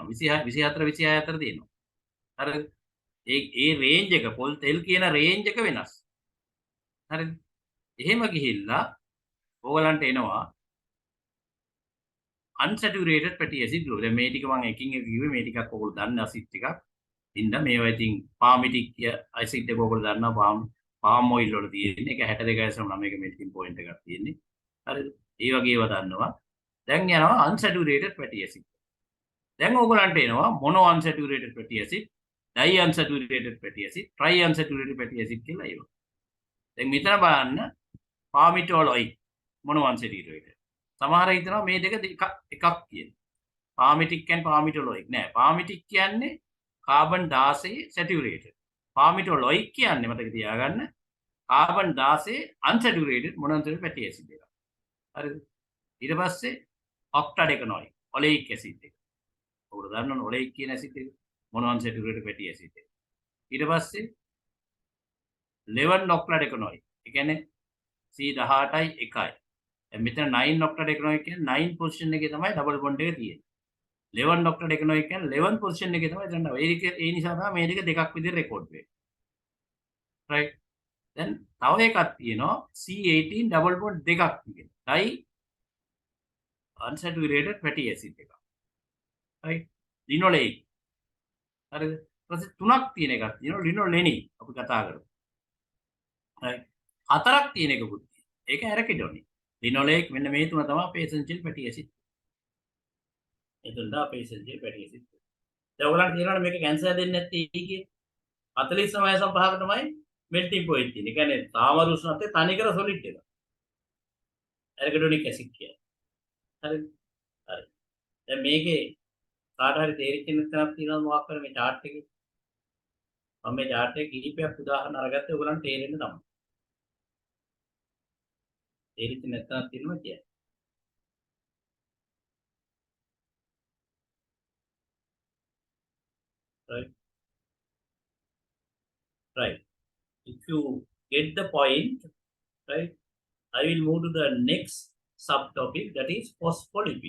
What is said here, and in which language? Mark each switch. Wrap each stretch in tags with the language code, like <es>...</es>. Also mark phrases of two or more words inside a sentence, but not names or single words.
<si>24 26 අතර දිනනවා. හරිද? ඒ රේන්ජ් එක පොල් තෙල් කියන රේන්ජ් එක වෙනස්. හරිද? එහෙම ගිහිල්ලා ඕගලන්ට එනවා</si> <en>unsaturated fatty acid</en> <si>වල. දැන් මේ ටික මම එකින් එක කිව්වේ මේ ටිකක් ඕගොල්ලෝ දන්න ඇසිඩ් ටිකක්. ඉන්න මේවා ඉතින්</si> <en>palmitic acid</en> <si>එක ඕගොල්ලෝ දන්නවා</si> <en>palm oil</en> <si>වල තියෙන්නේ. ඒක 62.9 මෙල්ටිං පොයින්ට් එකක් තියෙන්නේ. හරිද? ඒ වගේ ඒවා දන්නවා. දැන් යනවා</si> <en>unsaturated fatty acid.</en> <si>දැන් ඕගලන්ට එනවා</si> <en>mono unsaturated fatty acid, di unsaturated fatty acid, tri unsaturated fatty acid</en> <si>කියලා ඒවා. දැන් මෙතන බලන්න</si> <en>palmitoic mono unsaturated.</en> <si>සමහර හිතනවා මේ දෙක එකක් කියන.</si> <en>palmitic and palmitoic නෑ.</en> <si>palmitic කියන්නේ කාබන් 16 saturated. palmitoic කියන්නේ මතක තියාගන්න කාබන් 16</si> <en>unsaturated mono unsaturated fatty acid</en> <si>එක. හරිද? ඊට පස්සේ</si> <en>octadecanoic oleic acid</en> <si>එක. ඔයගොල්ලෝ දන්නවනේ oleic කියන acid එක</si> <en>mono unsaturated fatty acid</en> <si>එක. ඊට පස්සේ 11 octadecanoic. ඒ කියන්නේ C18යි 1යි. දැන් මෙතන 9 octadecanoic කියන්නේ 9 position එකේ තමයි</si> <en>double bond</en> <si>එක තියෙන්නේ. 11 octadecanoic කියන්නේ 11 position එකේ තමයි දැන් ඒ නිසා තමයි මේ දෙක දෙකක් විදිහට රෙකෝඩ් වෙන්නේ. right. දැන් තව එකක් තියෙනවා</si> <en>C18 double bond</en> <si>දෙකක් තියෙනවා.</si> <en>di unsaturated fatty acid එක.</en> <si>right. linoleic. හරිද? ඊපස්සේ තුනක් තියෙන එකක් තියෙනවා linolenic අපි කතා කරමු. right. හතරක් තියෙන එකකුත් තියෙනවා. ඒක arachidonic. linoleic මෙන්න මේ තුන තමයි අපේ</si> <en>essential fatty acid.</en> <si>ඒ තුන තමයි අපේ</si> <en>essential fatty acid.</en> <si>දැන් ඔයගලන්ට තේරෙනවද මේක කැන්සර් දෙන්නේ නැත්තේ ඒකේ 49.5ක තමයි</si> <en>melting point</en> <si>තියෙන්නේ. ඒ කියන්නේ සාමාන්‍ය උෂ්ණත්වයේ තනිකර solid එක.</si> <en>arachidonic acid</en> <si>කියන්නේ. හරිද? හරි. දැන් මේකේ කාට හරි තේරිච්ච නැත්නම් තියෙනවා මොකක් කර මේ chart එකේ. මම මේ chart එකේ කිහිපයක් උදාහරණ අරගත්තේ ඔයගලන්ට තේරෙන්න තමයි. තේරිච්ච නැත්නම් තියෙනවා කියන්නේ. right. Right.</si> <en>If you get the point, right, I will move to the next subtopic, that is phospholipid.</en>